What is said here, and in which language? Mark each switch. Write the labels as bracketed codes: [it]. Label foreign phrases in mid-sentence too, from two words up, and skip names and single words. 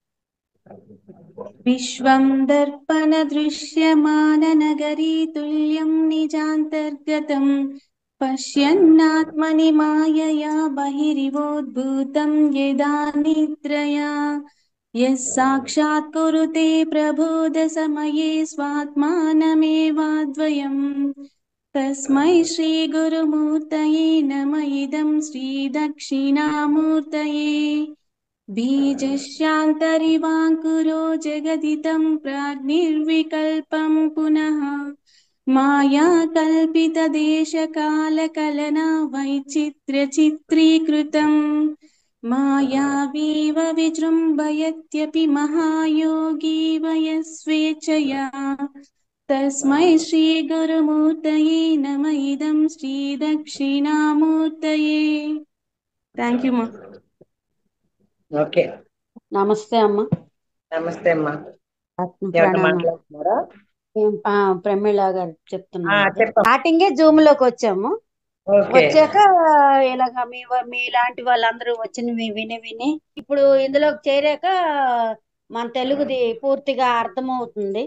[sa] విశ్వం దర్పణ దృశ్యమాన నగరీ తుల్యం నిజాంతర్గతం పశ్యన్నాత్మని మాయయా బహిరివోద్భూతం యదా నిద్రయా యస్సాక్షాత్ కురుతే ప్రబోధ సమయే స్వాత్మానమేవాద్వయం తస్మై శ్రీ గురుమూర్తయే నమ ఇదం శ్రీ దక్షిణామూర్తయే बीजस्यान्तरिवाङ्कुरो जगदिदं प्राग्निर्विकल्पं पुनः माया कल्पितदेशकालकलना वैचित्र्यचित्रीकृतं मायावीव विजृम्भयत्यपि महायोगी वयस्वेच्छया तस्मै श्रीगुरुमूर्तये नम इदं श्रीदक्षिणामूर्तये. [en] thank you మా. [te] ఓకే, నమస్తే అమ్మా. నమస్తే అమ్మా. మాట్లాడుతున్నారా? ప్రమీళ గారు చెప్తున్నారు. చెప్పండి. స్టార్టింగే జూమ్ లోకి వచ్చాము. వచ్చాక ఇలాగ మీలాంటి వాళ్ళందరూ వచ్చినవి విని విని ఇప్పుడు ఇందులోకి చేరాక మన తెలుగుది పూర్తిగా అర్థమవుతుంది.